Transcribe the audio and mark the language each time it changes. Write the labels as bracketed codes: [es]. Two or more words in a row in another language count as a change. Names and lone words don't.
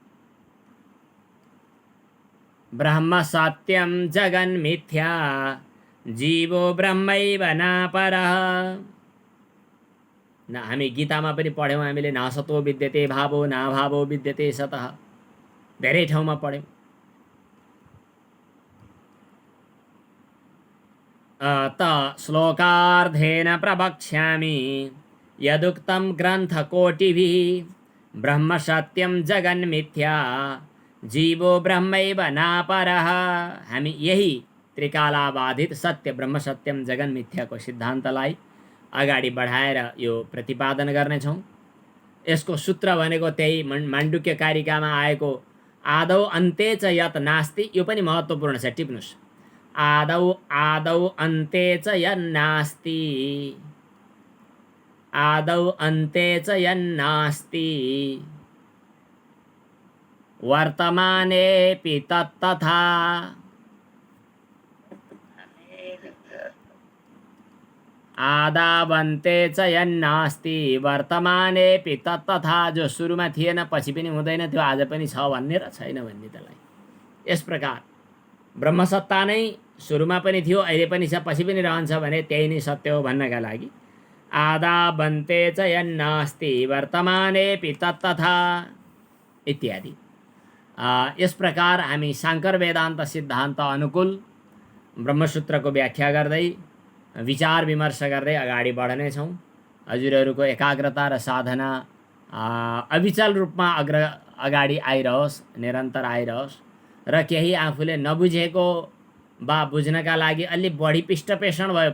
[sa] ब्रह्म सत्यम जगन्मिथ्या जीवो ब्रह्मैव नापरः। [ne] न हामी गीतामा पनि पढ्यौँ हामीले, [sa] नासतो विद्यते भावो नाभावो विद्यते सतः, [ne] धेरै ठाउँमा पढ्यौँ। [sa] त श्लोकार्धेन प्रवक्ष्यामि यदुक्तं ग्रन्थकोटिभिः, ब्रह्म सत्यं जगन्मिथ्या जीवो ब्रह्मैव नापरः। [ne] हामी यही त्रिकालाबाधित सत्य [sa] ब्रह्म सत्यम जगन [ne] मिथ्याको सिद्धान्तलाई अगाडि बढाएर यो प्रतिपादन गर्नेछौँ। यसको सूत्र भनेको त्यही माण्डुक्य कारिकामा आएको [sa] आदौ अन्ते च यत् नास्ति, [ne] यो पनि महत्त्वपूर्ण छ, टिप्नुस्। [sa] आदौ अन्ते च यन्नास्ति, आदौ अन्ते च यन्नास्ति, वर्तमानेऽपि तत्तथा। आदावन्ते च यन्नास्ति वर्तमानेऽपि तत्तथा। [ne] जो सुरुमा थिएन पछि पनि हुँदैन त्यो आज पनि छ भन्ने र छैन भन्ने त्यसलाई। यस प्रकार ब्रह्मसत्ता नै सुरुमा पनि थियो, अहिले पनि छ, पछि पनि रहन्छ भने त्यही नै सत्य हो भन्नका लागि [sa] आदावन्ते च यन्नास्ति वर्तमानेऽपि तत्तथा इत्यादि। [ne] यस प्रकार हामी शाङ्कर वेदान्त सिद्धान्त अनुकूल ब्रह्मसूत्रको व्याख्या गर्दै विचार विमर्श गर्दै अगाडि बढ्नेछौँ। हजुरहरूको एकाग्रता र साधना अविचल रूपमा अगाडि आइरहोस्, निरन्तर आइरहोस् र केही आफूले नबुझेको वा बुझ्नका लागि अलि बढी पिष्टपेषण भयो।